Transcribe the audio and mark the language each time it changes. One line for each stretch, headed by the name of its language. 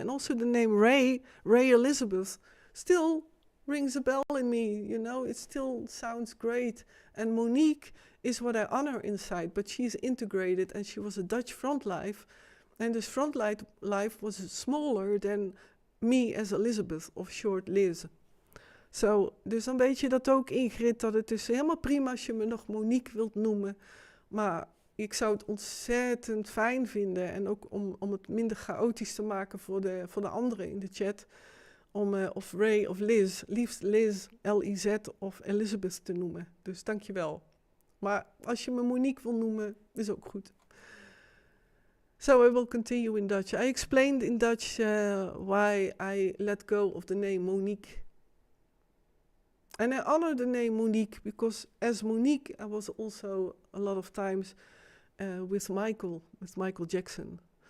English: And also the name Ray Elizabeth, still rings a bell in me, you know, it still sounds great. And Monique is what I honor inside, but she's integrated, and she was a Dutch front life. And this front life was smaller than me as Elizabeth, of short Liz.
Dutch: So, dus dan weet je dat ook, Ingrid, dat het is helemaal prima als je me nog Monique wilt noemen. Maar ik zou het ontzettend fijn vinden, en ook om het minder chaotisch te maken voor de anderen in de chat, om of Ray of Liz, liefst Liz, L-I-Z of Elizabeth te noemen. Dus dankjewel. Maar als je me Monique wil noemen, is ook goed.
English: So I will continue in Dutch. I explained in Dutch why I let go of the name Monique. And I honor the name Monique because as Monique, I was also a lot of times with Michael Jackson.